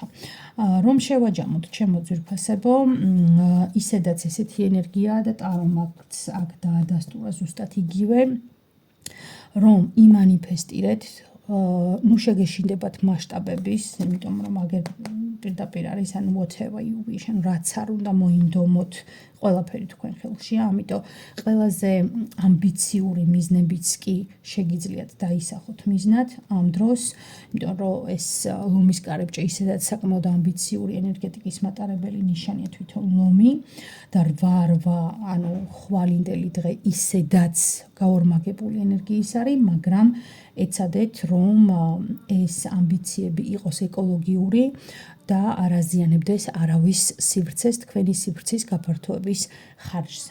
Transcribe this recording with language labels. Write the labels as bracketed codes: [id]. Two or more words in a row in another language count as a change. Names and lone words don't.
[ka] რომ შევაჯამოთ ჩემო ძვირფასებო, ისედაც ესეთი ენერგიაა და ტარომ აქ დაადასტურა ზუსტად იგივე, რომ იმანიფესტირეთ, შეგეშინდებათ მასშტაბების, იმიტომ რომ აგერ პირდაპირ არის, [en] whatever you wish, [ka] რაც არ უნდა მოინდომოთ, ყველაფერი თქვენ ხელშია, ამიტომ ყველაზე ამბიციური მიზნებიც კი შეგიძლიათ დაისახოთ მიზნად ამ დროს, იმიტომ რომ ეს ლომის კარიბჭე ისედაც საკმაოდ ამბიციური ენერგეტიკის მატარებელი ნიშანია თვითონ ლომი და 8 ანუ ხვალინდელი დღე ისედაც გაორმაგებული ენერგიის არის, მაგრამ ეცადეთ რომ ეს ამბიციები იყოს ეკოლოგიური და არ აზიანებდეს არავის სივრცეს, თქვენი სივრცის გაფართოების ხარჯზე.